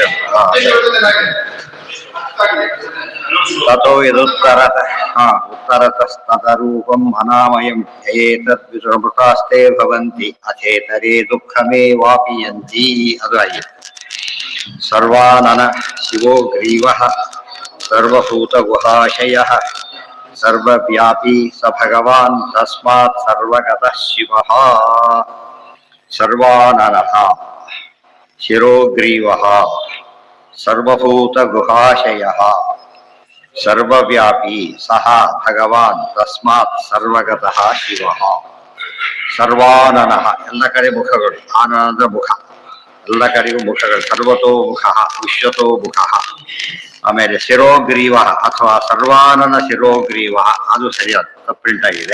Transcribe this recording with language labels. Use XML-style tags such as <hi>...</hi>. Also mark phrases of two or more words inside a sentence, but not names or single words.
<sa>ತಥೋ ಯದುತ್ತರ ಉತ್ತರತಸ್ತದರೂಪಂ ಅನಾಮಯಂ ಧ್ಯಯೇತದ್ವಿಸೃಮೃತಾಸ್ತೆ ಭವಂತಿ ಅಥೇತರೇ ದುಃಖಮೇವಾಪಿಯಂತಿ.</sa> <kn>ಅದು ಆಗಿದೆ.</kn> <sa>ಸರ್ವಾನನ ಶಿವೋ ಗ್ರೀವಃ ಸರ್ವಭೂತ ಗುಹಾಶಯಃ ಸರ್ವವ್ಯಾಪಿ ಸ ಭಗವಾನ್ ತಸ್ಮಾತ್ ಸರ್ವಗತಃ ಶಿವಃ. ಸರ್ವಾನನಃ ಶಿರೋಗ್ರೀವಃ ಸರ್ವಭೂತ ಗುಹಾಶಯಃ ಸರ್ವವ್ಯಾಪಿ ಸಹ ಭಗವಾನ್ ತಸ್ಮಾತ್ ಸರ್ವಗತಃ ಶಿವಃ.</sa> <kn>ಸರ್ವಾನನಃ ಎಲ್ಲ ಕಡೆ ಮುಖಗಳು. ಆನಂದ ಮುಖ, ಎಲ್ಲ ಕಡೆಗೂ ಮುಖಗಳು. ಸರ್ವತೋ ಮುಖ, ವಿಶ್ವತೋ ಮುಖ. ಆಮೇಲೆ ಶಿರೋಗ್ರೀವ ಅಥವಾ</kn> <sa>ಸರ್ವಾನನ ಶಿರೋಗ್ರೀವ,</sa> <kn>ಅದು ಸರಿಯಾದ ಪ್ರಿಂಟ್ ಆಗಿದೆ.</kn>